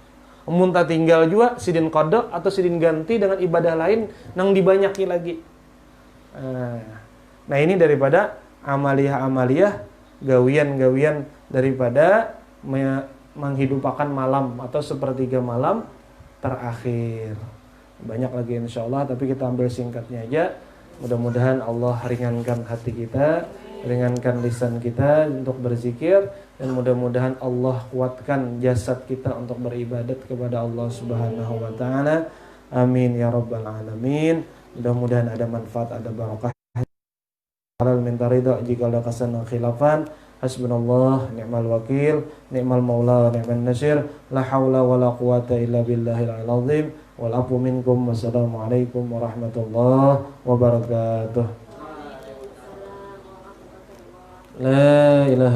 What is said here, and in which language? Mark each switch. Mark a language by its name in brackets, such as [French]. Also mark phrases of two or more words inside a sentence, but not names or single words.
[Indonesian] Muntah tinggal juga sidin qada atau sidin ganti dengan ibadah lain nang dibanyaki lagi. Nah, ini daripada amaliyah-amaliyah, gawian-gawian daripada menghidupkan malam atau sepertiga malam terakhir. Banyak lagi insyaallah, tapi kita ambil singkatnya aja. Mudah-mudahan Allah ringankan hati kita, ringankan lisan kita untuk berzikir, dan mudah-mudahan Allah kuatkan jasad kita untuk beribadat kepada Allah [Arabic] سبحانه وتعالى. آمين يا رب العالمين. [Indonesian] Mudah-mudahan ada manfaat, ada barakah. Halal minta ridha jika ada kesalahan khilafan. [Arabic] حسبنا الله نعم الوكيل نعم المولى نعم النصير. لا حول ولا قوة إلا بالله العظيم والعفو منكم. والسلام عليكم ورحمة الله وبركاته. لا إله